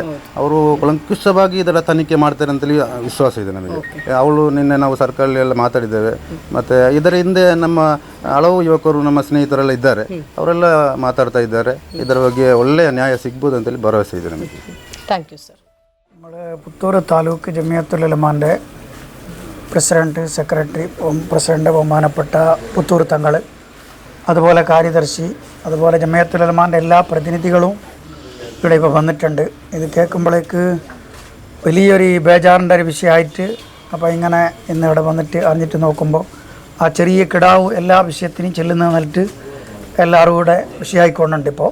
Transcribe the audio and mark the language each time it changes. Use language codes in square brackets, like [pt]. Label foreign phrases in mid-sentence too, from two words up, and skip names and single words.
[kn] ಅವರು ಕುಲಂಕುಷವಾಗಿ ಇದರ ತನಿಖೆ ಮಾಡ್ತಾರೆ ಅಂತೇಳಿ ವಿಶ್ವಾಸ ಇದೆ ನಮಗೆ. ನಿನ್ನೆ ನಾವು ಸರ್ಕಾರದಲ್ಲೆಲ್ಲ ಮಾತಾಡಿದ್ದೇವೆ. ಮತ್ತು ಇದರ ಹಿಂದೆ ನಮ್ಮ ಹಲವು ಯುವಕರು, ನಮ್ಮ ಸ್ನೇಹಿತರೆಲ್ಲ ಇದ್ದಾರೆ, ಅವರೆಲ್ಲ ಮಾತಾಡ್ತಾ ಇದ್ದಾರೆ. ಇದರ ಬಗ್ಗೆ ಒಳ್ಳೆಯ ನ್ಯಾಯ ಸಿಗ್ಬೋದು ಅಂತೇಳಿ ഭരവസ ಇದೆ ನಮಗೆ. [en] thank you sir. [ml] നമ്മുടെ പുത്തൂർ താലൂക്ക് ജമിയത്തുൽ ഉലമാൻ്റെ പ്രസിഡൻറ്റ്, സെക്രട്ടറി, പ്രസിഡൻറ്റ് ബഹുമാനപ്പെട്ട പുത്തൂർ തങ്ങൾ, അതുപോലെ കാര്യദർശി, അതുപോലെ ജമിയത്തുൽ ഉലമാൻ്റെ എല്ലാ പ്രതിനിധികളും ഇവിടെ ഇപ്പോൾ വന്നിട്ടുണ്ട്. ഇത് കേൾക്കുമ്പോഴേക്ക് വലിയൊരു ബേജാറിൻ്റെ ഒരു വിഷയമായിട്ട് അപ്പോൾ ഇങ്ങനെ ഇന്ന് ഇവിടെ വന്നിട്ട് അറിഞ്ഞിട്ട് നോക്കുമ്പോൾ ആ ചെറിയ കിടാവ് എല്ലാ വിഷയത്തിനും ചെല്ലുന്ന നിന്നിട്ട് എല്ലാവരും കൂടെ വിഷയമായിക്കൊണ്ടുണ്ട് ഇപ്പോൾ.